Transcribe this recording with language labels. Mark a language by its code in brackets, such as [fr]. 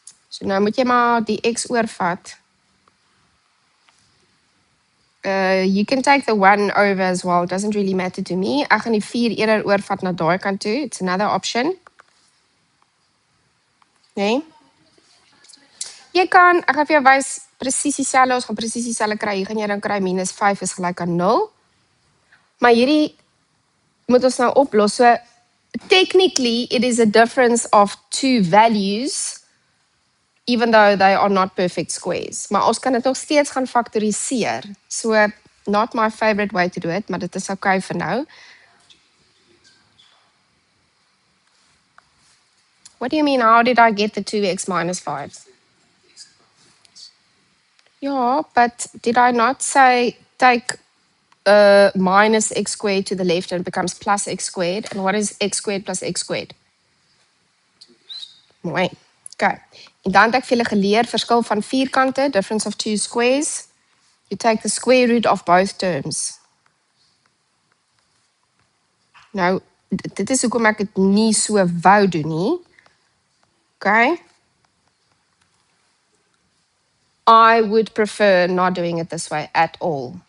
[af] So nou moet jy maar die x oorvat. [en] You can take the 1 over as well. It doesn't really matter to me. [af] Ek gaan die 4 eerder oorvat na daai kant toe. [en] It's another option. [af] Nee? Jy kan, ek gaan vir jou wys presies dieselfde, ons gaan presies dieselfde kry. Hier gaan jy dan kry minus 5 is gelyk aan 0. Maar hierdie moet ons nou oplos. [en] So technically it is a difference of 2 values even though they are not perfect squares. [af] Maar ons kan dit nog steeds gaan faktoriseer. [en] So not my favorite way to do it, [af] maar dit is okay vir nou. [en] What do you mean, how did I get the 2x minus 5? Yeah, but did I not say take minus x squared to the left and it becomes plus x squared? And what is x squared plus x squared? [af] Mooi. Okay. En dan het ek vir julle geleer verskil van vierkante, [en] difference of 2 squares. You take the square root of both terms. [af] Nou, dit is hoekom ek dit nie so wou doen nie. Okay. [en] I would prefer not doing it this way at all.